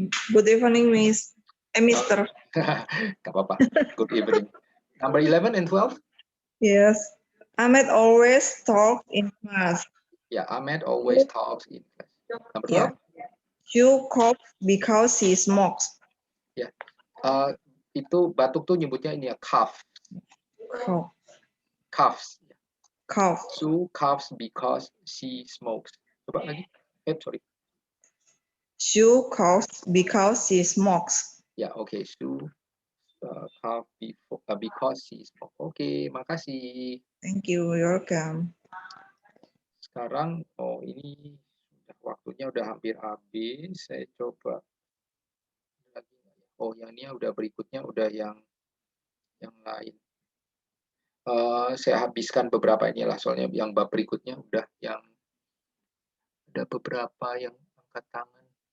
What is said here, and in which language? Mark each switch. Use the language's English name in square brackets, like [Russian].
[English] Good evening, Mister. [Indonesian] Gak apa-apa. [English] Good evening. Number 11 and 12? Yes. Ahmed always talks in class. Yeah, Ahmed always talks in class. Number 12? You cough because he smokes. [Indonesian] Ya. Itu batuk tuh nyebutnya ini ya, cough. [English] Coughs. Cough. Sue coughs because she smokes. [Indonesian] Coba lagi. Sorry. [English] Sue coughs because she smokes. [Indonesian] Ya, oke. [English] Sue cough because she smokes. [Indonesian] Oke, makasih. [English] Thank you. You're welcome. [Indonesian] Sekarang, ini waktunya udah hampir habis. Saya coba lagi. Yang ini udah berikutnya udah yang lain. Saya habiskan beberapa inilah soalnya yang bab berikutnya udah yang ada beberapa yang angkat tangan.